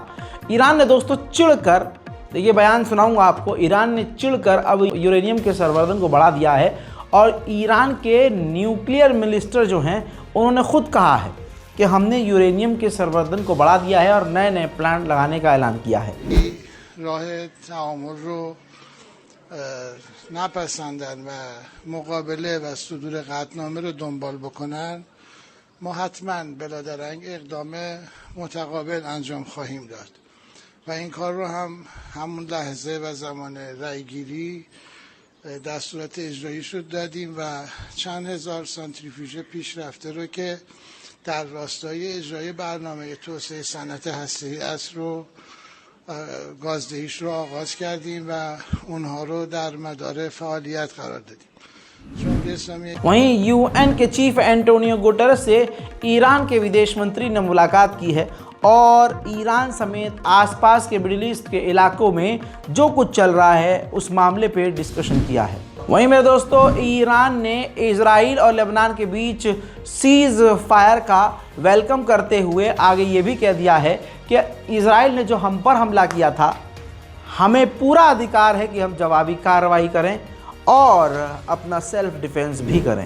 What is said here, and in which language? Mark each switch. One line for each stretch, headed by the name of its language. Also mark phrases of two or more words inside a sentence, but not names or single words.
Hindi: ईरान ने दोस्तों चिढ़कर, देखिए बयान सुनाऊंगा आपको, ईरान ने चिढ़कर अब यूरेनियम के संवर्धन को बढ़ा दिया है और ईरान के
English: nuclear minister
Hindi: जो हैं उन्होंने खुद कहा है कि हमने यूरेनियम के संवर्धन को बढ़ा दिया है और नए नए प्लांट लगाने का ऐलान किया है।
Persian: نپسندن و مقابله و صدور قطعنامه رو دنبال بکنن، ما حتما بلادرنگ اقدام متقابل انجام خواهیم داد و این کار رو همون لحظه و زمان رأیگیری دستورات اجرایی شد دادیم و چند هزار سانتریفیوژ پیشرفته رو که در راستای اجرای برنامه توسعه صنعت هسته‌ای است رو گازدهیش رو آغاز کردیم و اونها رو در مدار فعالیت قرار دادیم।
Hindi: वहीं यूएन के चीफ एंटोनियो गुटेरेस से ईरान के विदेश मंत्री ने मुलाकात की है और ईरान समेत आसपास के मिडिल ईस्ट के इलाकों में जो कुछ चल रहा है उस मामले पे डिस्कशन किया है। वहीं मेरे दोस्तों ईरान ने इजराइल और लेबनान के बीच
English: cease fire
Hindi: का वेलकम करते हुए आगे ये भी कह दिया है कि इजराइल ने जो हम पर हमला किया था, हमें पूरा अधिकार है कि हम जवाबी कार्रवाई करें और अपना
English: self defense
Hindi: भी करें।